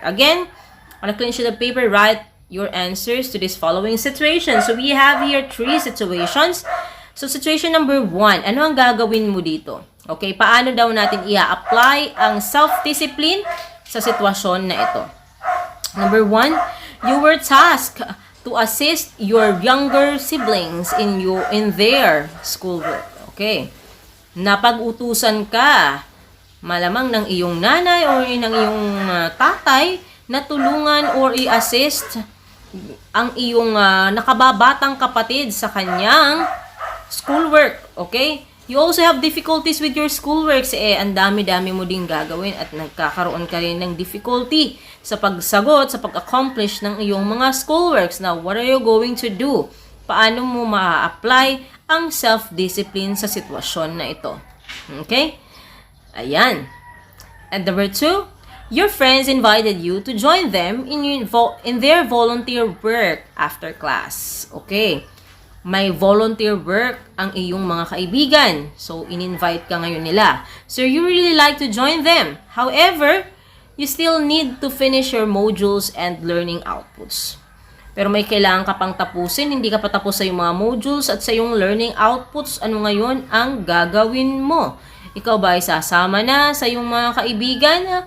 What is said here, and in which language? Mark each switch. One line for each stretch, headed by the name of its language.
English: Again, on a clean sheet of paper, write your answers to this following situation. So, we have here 3 situations.
Filipino: So, situation number 1, ano ang gagawin mo dito? Okay, paano daw natin i-apply ang self-discipline sa sitwasyon na ito?
English: Number 1, you were tasked to assist your younger siblings in their schoolwork.
Filipino: Okay, napag-utusan ka, malamang ng iyong nanay or ng iyong tatay na tulungan or i-assist ang iyong nakababatang kapatid sa kanyang schoolwork, okay?
English: You also have difficulties with your schoolwork.
Filipino: Ang dami-dami mo din gagawin at nagkakaroon ka rin ng difficulty sa pagsagot, sa pag-accomplish ng iyong mga schoolworks.
English: Now, what are you going to do?
Filipino: Paano mo ma-apply ang self-discipline sa sitwasyon na ito? Okay? Ayan.
English: And number 2, your friends invited you to join them in their volunteer work after class. Okay.
Filipino: May volunteer work ang iyong mga kaibigan. So, in-invite ka ngayon nila.
English: So, you really like to join them. However, you still need to finish your modules and learning outputs.
Filipino: Pero may kailangan ka pang tapusin. Hindi ka pa tapos sa iyong mga modules at sa iyong learning outputs. Ano ngayon ang gagawin mo? Ikaw ba ay sasama na sa iyong mga kaibigan?